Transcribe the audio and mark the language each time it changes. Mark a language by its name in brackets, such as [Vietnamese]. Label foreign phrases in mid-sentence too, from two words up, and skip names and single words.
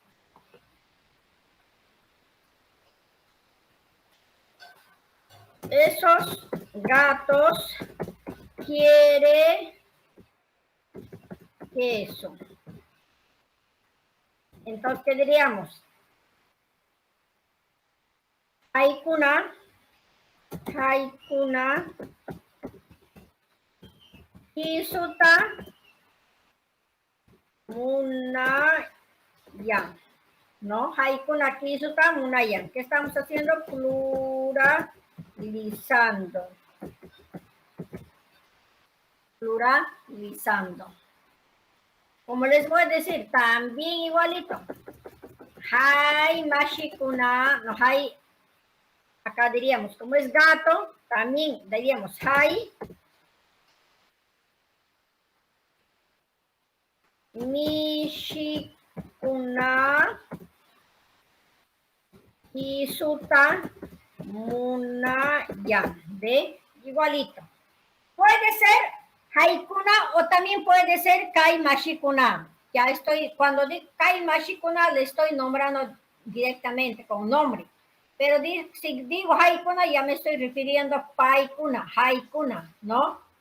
[Spanish] Esos gatos quieren queso. Entonces, ¿qué diríamos? [Quechua] Haikuna, kisuta, munayan, ¿no? Haikuna, kisuta, munayan. [Spanish] ¿Qué estamos haciendo? Pluralizando. Pluralizando. Como les voy a decir, también igualito. [Quechua] Hai mashikuna, [Spanish] no hay. Acá diríamos, como es gato, también diríamos [Quechua] hai mishikuna kisuta munayan. [Spanish] ¿Ve? Igualito. puede ser haikuna o también puede ser [Quechua] kai mashikuna. [Spanish] Ya estoy, cuando digo [Quechua] kai mashikuna, [Spanish] le estoy nombrando directamente con nombre. Pero si digo haikuna, ya me estoy refiriendo a [Quechua] paikuna, haikuna, [Spanish] ¿no?